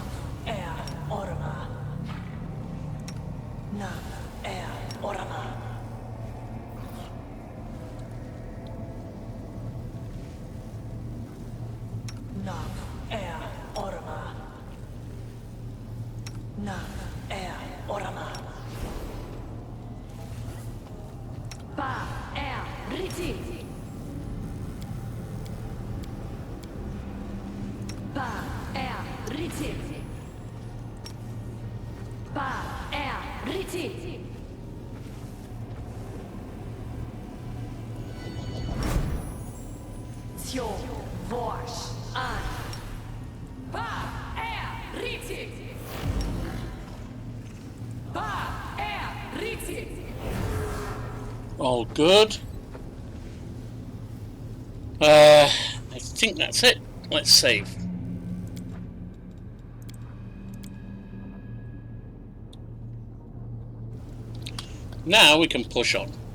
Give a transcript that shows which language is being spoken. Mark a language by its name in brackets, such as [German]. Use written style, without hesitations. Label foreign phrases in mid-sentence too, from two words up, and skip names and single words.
[English] Orma. Nam. Orma. Nam. Orma. Nam. Orma. Ba. Riti. Ba. Riti. Ba. Riti. Tio. Vosh. An. Ba. Riti. Ba. Riti. All good. I think that's it. Let's save. Now we can push on.